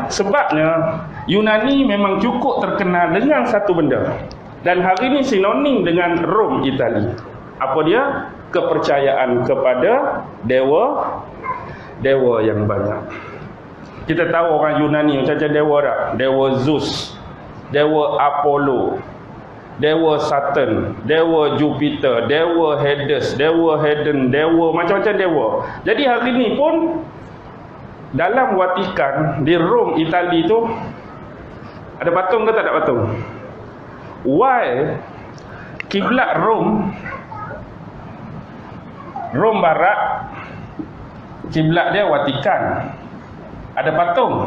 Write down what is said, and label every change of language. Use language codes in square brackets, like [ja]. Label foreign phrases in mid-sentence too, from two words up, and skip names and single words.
[ms] Sebabnya Yunani memang cukup terkenal dengan satu benda, dan hari ini sinonim dengan Rom, Itali. Apa dia? Kepercayaan kepada dewa yang banyak. Kita tahu orang Yunani macam dewa tak? Dewa Zeus, dewa Apollo, dewa Saturn, dewa Jupiter, dewa Hades, dewa Hedon, dewa macam-macam dewa. Jadi hari ini pun dalam Vatikan di Rom, Itali tu ada patung ke tak ada patung? Why kiblat Rom barat, kiblat dia Vatikan, ada patung.